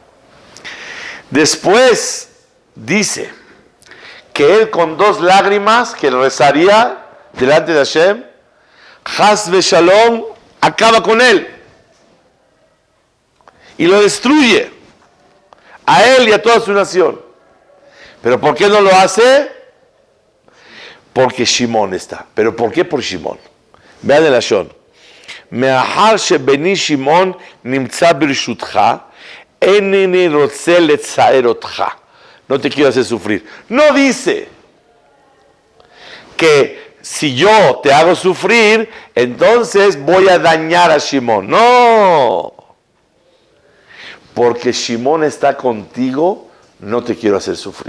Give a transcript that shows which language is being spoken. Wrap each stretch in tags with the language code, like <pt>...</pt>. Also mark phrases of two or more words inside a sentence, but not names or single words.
<es>Después dice que él con 2 lágrimas que rezaría delante de Hashem,</es> <he>חס ושלום,</he> <es>acaba con él y lo destruye a él y a toda su nación. ¿Pero por qué no lo hace? Porque Shimón está. ¿Pero por qué por Shimón? Vean el Lashon.</es> <he>מאחר שבני שמעון נמצא ברשותך, אינני רוצה לצער אותך.</he> <es>No te quiero hacer sufrir. No dice que si yo te hago sufrir, entonces voy a dañar a Shimón. No. Porque Shimón está contigo, no te quiero hacer sufrir.</es>